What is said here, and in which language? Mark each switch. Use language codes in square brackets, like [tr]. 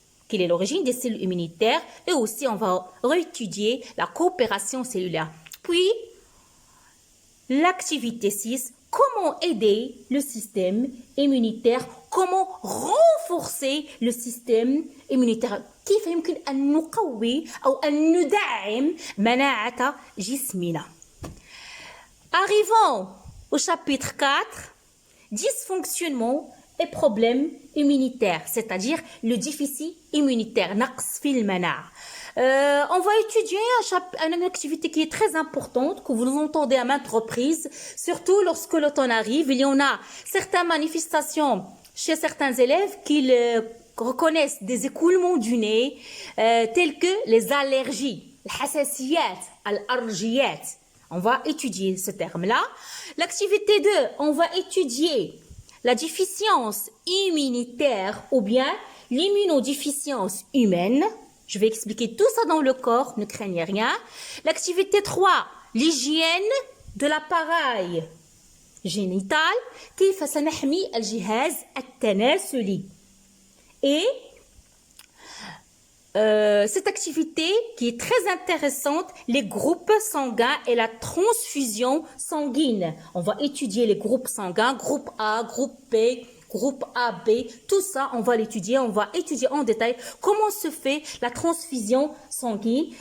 [fr] Quelle est l'origine des cellules immunitaires? Et aussi, on va réétudier la coopération cellulaire. Puis, l'activité 6, comment aider le système immunitaire? Comment renforcer le système immunitaire? [ar] كيف يمكن أن نقوي أو أن ندعم مناعة جسمنا? [fr] Arrivons au chapitre 4, dysfonctionnement et problèmes immunitaires, c'est-à-dire le déficit immunitaire, [ar] نقص في المناعة. [fr] On va étudier une activité qui est très importante, que vous entendez à maintes reprises, surtout lorsque l'automne arrive. Il y en a certaines manifestations chez certains élèves qui reconnaissent des écoulements du nez, tels que les allergies, [ar] الحساسيات, الألرجيات. [fr] On va étudier ce terme-là. L'activité 2, on va étudier la déficience immunitaire ou bien l'immunodéficience humaine. Je vais expliquer tout ça dans le corps, ne craignez rien. L'activité 3, l'hygiène de l'appareil génital. [ar] كيف سنحمي الجهاز التناسلي. [fr] Et cette activité qui est très intéressante, les groupes sanguins et la transfusion sanguine. On va étudier les groupes sanguins, groupe A, groupe B, groupe AB, tout ça, on va l'étudier, on va étudier en détail comment se fait la transfusion sanguine.